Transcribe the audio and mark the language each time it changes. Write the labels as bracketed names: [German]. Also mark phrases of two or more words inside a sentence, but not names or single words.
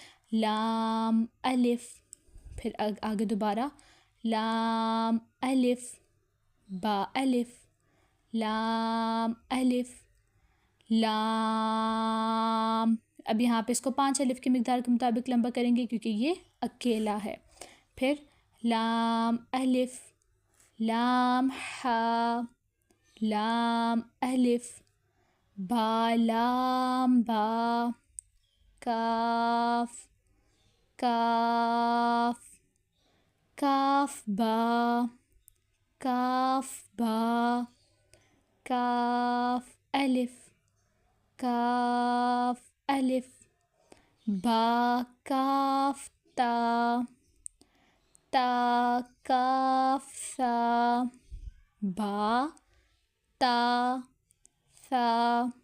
[Urdu] لام الف، پھر آگے دوبارہ لام الف با الف، لام الف لام۔ اب یہاں پہ اس کو 5 الف کی مقدار کے مطابق لمبا کریں گے کیونکہ یہ اکیلا ہے۔ پھر لام الف لام ہا لام الف با لام با، کاف کاف کاف با کاف با، کاف الف کاف الف با کاف تا، تا کاف ثا با تا ثا،